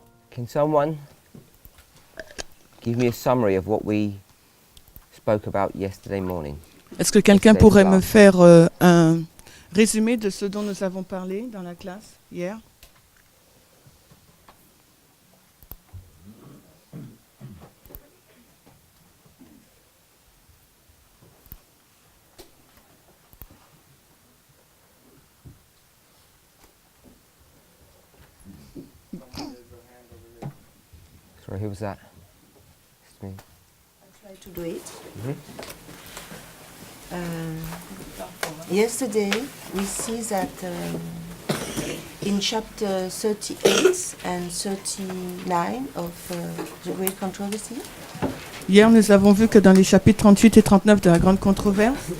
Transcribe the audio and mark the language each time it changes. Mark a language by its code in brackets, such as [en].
[en] Can someone give me a summary of what we spoke about yesterday morning? [fr] Est-ce que quelqu'un pourrait me faire un résumé de ce dont nous avons parlé dans la classe hier? [en] Sorry, who was that? It's me. I try to do it. Yesterday we see that in chapter 38 and 39 of the Great Controversy, [fr] Hier, nous avons vu que dans les chapitres 38 et 39 de la Grande Controverse,